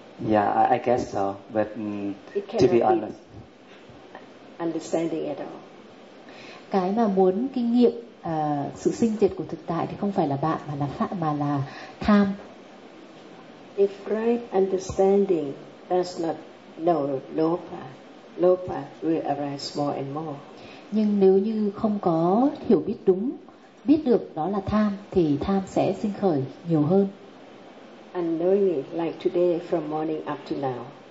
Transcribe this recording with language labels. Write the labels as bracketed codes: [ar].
[en] Yeah, I guess so, but to be honest, understanding at all. [vi] Cái mà muốn kinh nghiệm sự sinh diệt của thực tại thì không phải là bạn mà là tham. [en] If right understanding does not know Lopa, Lopa will arise more and more. [vi] Nhưng nếu như không có hiểu biết đúng, biết được đó là tham thì tham sẽ sinh khởi nhiều hơn. [en] And knowing it, like today from morning up to now.